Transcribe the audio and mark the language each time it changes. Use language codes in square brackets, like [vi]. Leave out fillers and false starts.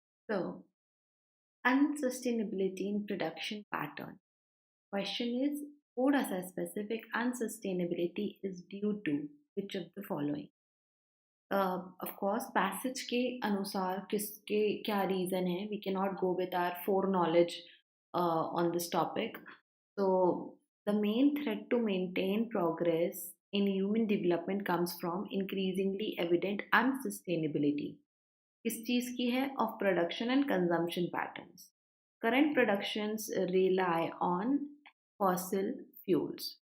[en] So, unsustainability in production pattern. Question is, [hi] थोड़ा सा [en] specific, unsustainability is due to which of the following? Of course, [hi] passage के अनुसार किसके क्या reason है? [en] We cannot go with our foreknowledge on this topic. So, the main threat to maintain progress in human development comes from increasingly evident unsustainability. [hi] किस चीज़ की है? [en] Of production and consumption patterns. Current productions rely on fossil fuels.